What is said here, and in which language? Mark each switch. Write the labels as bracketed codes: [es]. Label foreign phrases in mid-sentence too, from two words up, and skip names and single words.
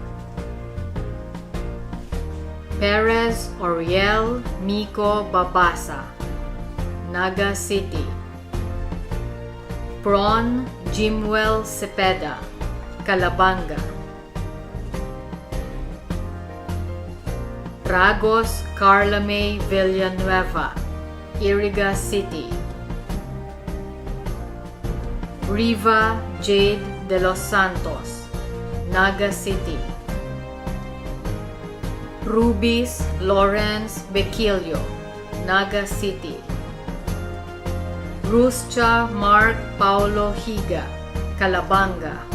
[bik] Perez Oriel Miko Babasa, Naga City. Pron Jimwell Cepeda, Calabanga. Ragos Carla May Villanueva, Iriga City. Riva Jade de los Santos, Naga City. Rubis Lawrence Bequilio, Naga City. Ruscha Mark Paulo Higa, Calabanga.